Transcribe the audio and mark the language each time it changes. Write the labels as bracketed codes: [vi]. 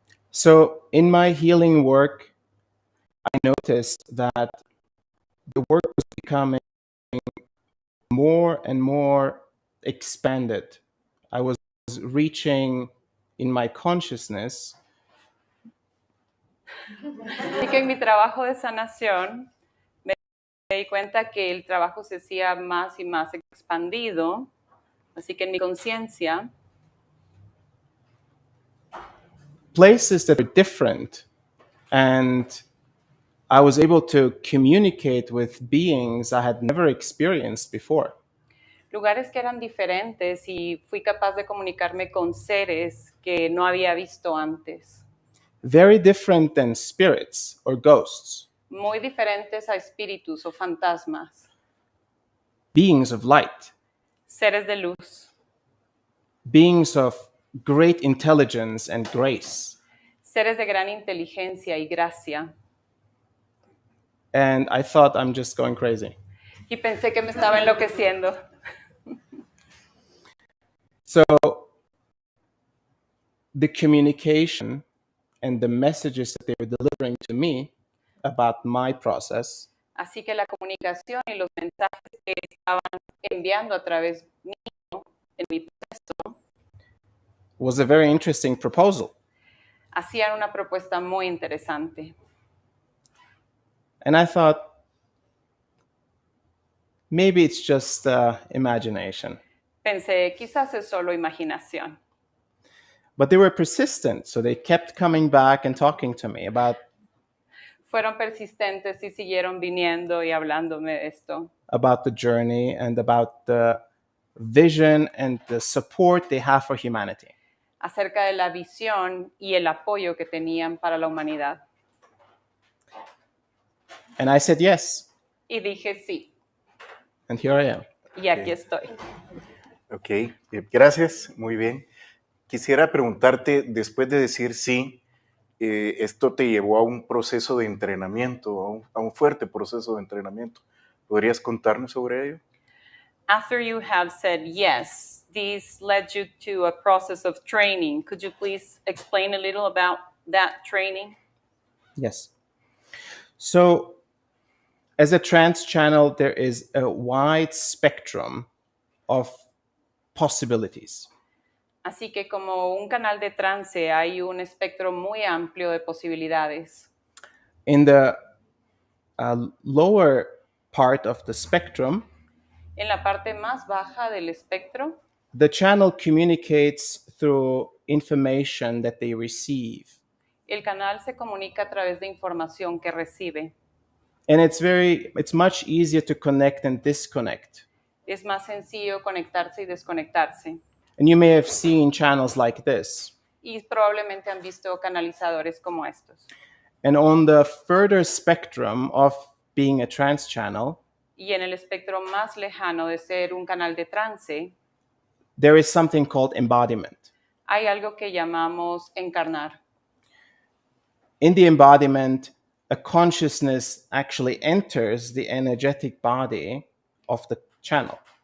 [en] So in my healing work, I noticed that the work was becoming more and more expanded. I was reaching in my consciousness [es] Así que en mi trabajo de sanación me di cuenta que el trabajo se hacía más y más expandido. Así que en mi conciencia, [en] places that are different, and I was able to communicate with beings I had never experienced before. [es] lugares que eran diferentes y fui capaz de comunicarme con seres que no había visto antes. [en] Very different than spirits or ghosts, [es] Muy diferentes a espíritus o fantasmas, [en] beings of light, [es] seres de luz, [en] beings of great intelligence and grace. [es] seres de gran inteligencia y gracia. [en] And I thought I'm just going crazy. [es] Y pensé que me estaba enloqueciendo. [en] So the communication and the messages that they were delivering to me about my process [es] Así que la comunicación y los mensajes que estaban enviando a través mío en mi proceso [en] was a very interesting proposal. [es] hacían una propuesta muy interesante. [en] And I thought, maybe it's just imagination. [es] Pensé, quizás es solo imaginación. [en] But they were persistent, so they kept coming back and talking to me about [es] Fueron persistentes y siguieron viniendo y hablándome de esto, [en] the journey and about the vision and the support they have for humanity. [es] acerca de la visión y el apoyo que tenían para la humanidad. [en] And I said yes, [es] Y dije sí, [en] and here I am. [es] y aquí Ok. estoy. Ok, gracias, muy bien. Quisiera preguntarte, después de decir sí, esto te llevó a un proceso de entrenamiento, a un fuerte proceso de entrenamiento. ¿Podrías contarnos sobre ello? [en] After you have said yes, this led you to a process of training. Could you please explain a little about that training? Yes. So, as a trans channel, there is a wide spectrum of possibilities. [es] Así que como un canal de trance hay un espectro muy amplio de posibilidades. [en] In the lower part of the spectrum, [es] En la parte más baja del espectro, [en] the channel communicates through information that they receive. [es] el canal se comunica a través de información que recibe. [en] And it's much easier to connect and disconnect. [es] Es más sencillo conectarse y desconectarse. [en] And you may have seen channels like this. [es] Y probablemente han visto canalizadores como estos. [en] And on the further spectrum of being a trans channel, [es] Y en el espectro más lejano de ser un canal de trance, [en] there is something called embodiment. [es] hay algo que llamamos encarnar. [en] In the embodiment, a consciousness actually enters the energetic body of the channel.